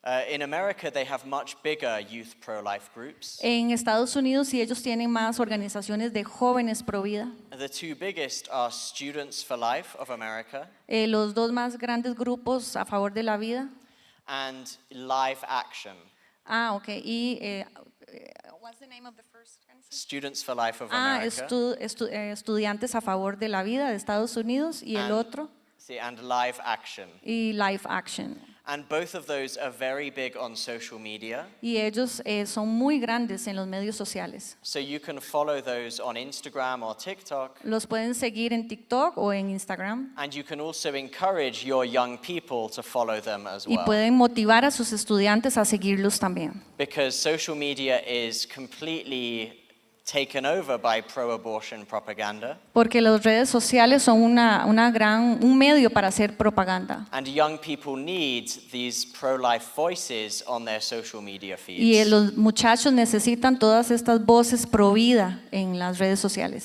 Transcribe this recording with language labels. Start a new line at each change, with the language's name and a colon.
English: In America, they have much bigger youth pro-life groups.
Spanish: En Estados Unidos sí ellos tienen más organizaciones de jóvenes pro vida.
English: The two biggest are Students for Life of America
Spanish: Los dos más grandes grupos a favor de la vida.
English: and Live Action. Ok. Y what's the name of the first organization? Students for Life of America
Spanish: Estudiantes a favor de la vida de Estados Unidos y el
English: And-
Spanish: otro
English: and Live Action.
Spanish: y Life Action.
English: And both of those are very big on social media.
Spanish: Y ellos son muy grandes en los medios sociales.
English: So you can follow those on Instagram or TikTok.
Spanish: Los pueden seguir en TikTok o en Instagram
English: And you can also encourage your young people to follow them as
Spanish: y
English: well.
Spanish: pueden motivar a sus estudiantes a seguirlos también.
English: Because social media is completely taken over by pro-abortion propaganda.
Spanish: Porque las redes sociales son un medio para hacer propaganda.
English: And young people need these pro-life voices on their social media
Spanish: Y
English: feeds.
Spanish: los muchachos necesitan todas estas voces pro vida en las redes sociales.